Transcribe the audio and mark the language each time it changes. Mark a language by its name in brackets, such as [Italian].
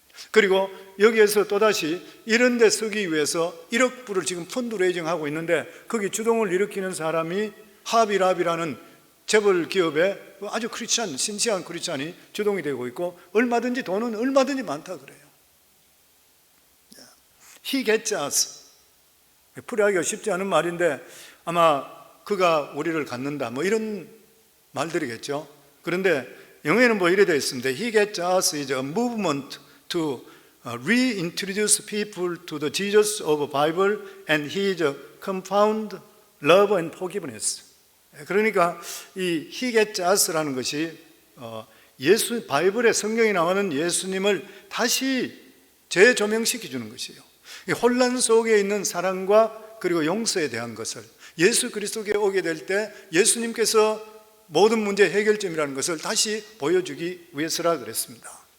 [Korean] 그리고 여기에서 또다시 이런 데 쓰기 위해서 1억 불을 지금 펀드레이징 하고 있는데, 거기 주동을 일으키는 사람이 하비랍이라는 재벌 기업에 아주 크리스찬, 신시한 크리스찬이 주동이 되고 있고, 얼마든지 돈은 얼마든지 많다 그래요. [English] He gets us. [Korean] 풀이하기가 쉽지 않은 말인데 아마 그가 우리를 갖는다 뭐 이런 말들이겠죠. 그런데 영어에는 뭐 이래 되어 있습니다. [English] He gets us is a movement to reintroduce people to the Jesus of Bible and His compound love and forgiveness. [Korean] 그러니까 이 [English] He gets us [Korean] 라는 것이 예수, 바이블의 성경에 나오는 예수님을 다시 재조명시켜 주는 것이에요. 이 혼란 속에 있는 사랑과 그리고 용서에 대한 것을 예수 그리스도께 오게 될 때 예수님께서 모든 문제 해결점이라는 것을 다시 보여주기 위해서라 그랬습니다.